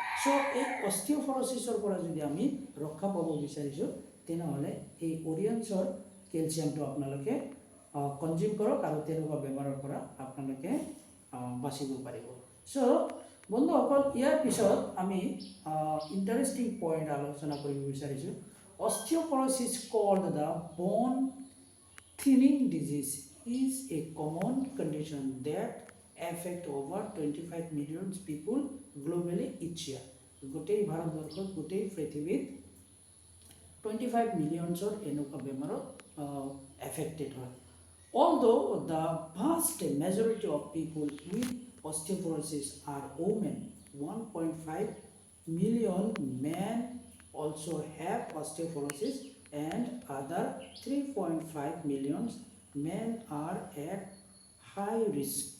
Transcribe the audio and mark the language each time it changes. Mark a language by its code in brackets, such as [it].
[as] So এই অস্টিঅ'পৰ'চিছৰ পৰা যদি আমি ৰক্ষা পাব বিচাৰিছোঁ, তেনেহ'লে এই ওৰিয়েন্সৰ কেলছিয়ামটো আপোনালোকে কনজিউম কৰক, আৰু তেনেকুৱা বেমাৰৰ পৰা আপোনালোকে বাচিব পাৰিব। সো বন্ধুসকল, ইয়াৰ পিছত আমি ইণ্টাৰেষ্টিং পইণ্ট আলোচনা কৰিব বিচাৰিছোঁ। [en] Osteoporosis called the bone thinning disease is a common condition that affect over 25 million people globally each year। [as] গোটেই ভাৰতবৰ্ষত, গোটেই পৃথিৱীত 25 মিলিয়নছৰ এনেকুৱা বেমাৰত এফেক্টেড হয়। [en] Although the vast majority of people with osteoporosis are women, 1.5 million men also have osteoporosis, and other 3.5 million men are at high risk.